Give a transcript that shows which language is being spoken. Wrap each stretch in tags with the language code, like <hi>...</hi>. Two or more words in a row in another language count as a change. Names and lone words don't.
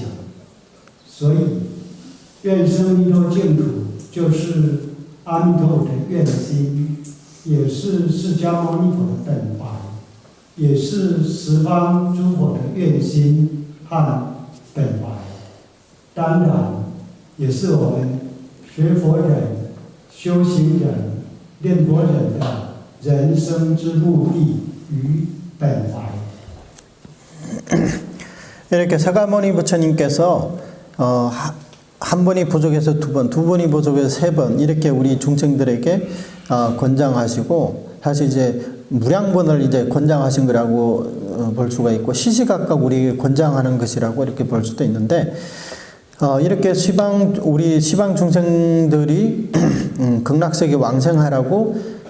<zh>所以，愿生弥陀净土就是阿弥陀佛的愿心，也是释迦牟尼佛的本怀，也是十方诸佛的愿心和本怀。当然，也是我们学佛人、修行人、念佛人的人生之目的与本怀。</zh> <ko>이렇게 서가모니 부처님께서 한 번이 부족해서 두 번, 두 번이 부족해서 세 번 이렇게 우리 중생들에게 권장하시고, 사실 이제 무량번을 이제 권장하신 거라고 볼 수가 있고, 시시각각 우리에게 권장하는 것이라고 이렇게 볼 수도 있는데, 이렇게 우리 시방 중생들이 극락세계 왕생하라고</ko>